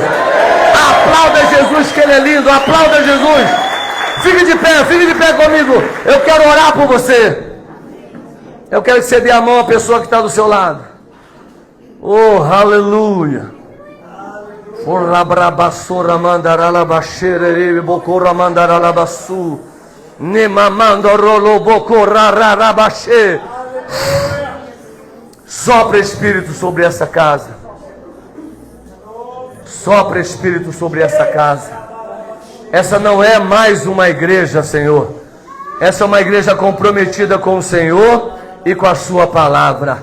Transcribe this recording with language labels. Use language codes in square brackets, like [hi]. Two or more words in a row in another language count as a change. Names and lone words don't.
[pt] Aplauda Jesus, que Ele é lindo. Aplauda Jesus. Fique de pé comigo. Eu quero orar por você. Eu quero que você dê a mão à pessoa que está do seu lado. Oh, aleluia. Ora brabassora mandarala baixere bocora mandarala bassu. Nemamando rolo bocora rarabaxe. Sopra Espírito sobre essa casa. Sopra Espírito sobre essa casa. Essa não é mais uma igreja, Senhor. Essa é uma igreja comprometida com o Senhor e com a sua palavra.